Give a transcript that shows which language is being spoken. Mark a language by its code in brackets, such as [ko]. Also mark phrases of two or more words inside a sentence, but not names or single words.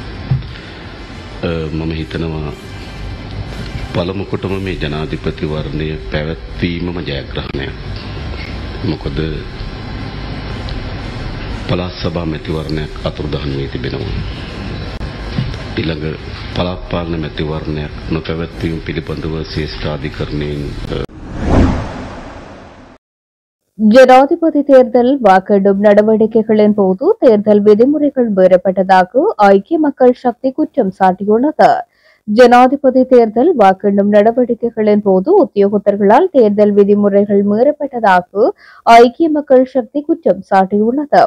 [si] මම හිතනවා පළමු කොටම මේ ජනාධිපති වර්ණය පැවැත්වීමම ජයග්‍රහණයක්. මොකද පළාත් සභා මැතිවරණයක් අතුරුදහන් වී තිබෙනවා. ඊළඟ පළාත් පාලන මැතිවරණයක් නොපැවැත්වීම පිළිබඳව ශ්‍රේෂ්ඨාධිකරණයෙන් [ta] ஜனாதிபதி தேர்தல் வாக்கெடும் நடவடிக்கைகளின் போது தேர்தல் விதிமுறைகள் மீறப்பட்டதாக ஐக்கிய மக்கள் சக்தி குற்றம் சாட்டியுள்ளது. ஜனாதிபதி தேர்தல் வாக்கெடும் நடவடிக்கைகளின் போது உத்தியோகத்தர்களால் தேர்தல் விதிமுறைகள் மீறப்பட்டதாக ஐக்கிய மக்கள் சக்தி குற்றம் சாட்டியுள்ளது.